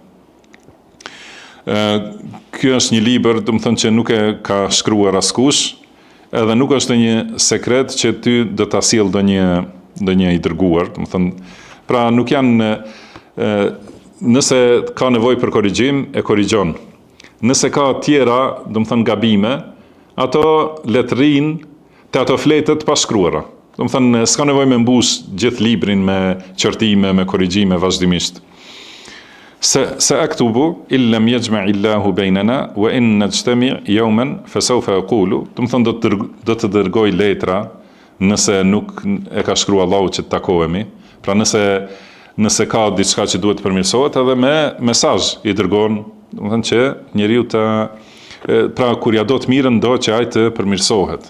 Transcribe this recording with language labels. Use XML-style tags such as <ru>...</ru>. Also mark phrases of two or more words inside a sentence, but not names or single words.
<sq>Ky është një libër, do të thënë që nuk e ka shkruar askush, edhe nuk është një sekret që ty do ta sjell ndonjë i dërguar, do të thënë, pra nuk janë nëse ka nevojë për korrigjim, e korrigjon. Nëse ka tjera, do të thënë gabime, ato le të rinë te ato fletët pa shkruara. Do të thënë s'ka nevojë me mbush gjithë librin me qortime, me korrigjime vazhdimisht.</sq> <ar>سأكتب إلا يجمع الله بيننا وإن نجتمع يوما فسوف أقول.</ar> <sq>Do të thënë do të dërgoj letra nëse nuk e ka shkruar Allahu që të takohemi. Pra nëse ka diçka që duhet të përmirësohet, edhe me mesazh i dërgon, do të thënë që njeriu pra kur ja do të mirën do që ai të përmirësohet.</sq>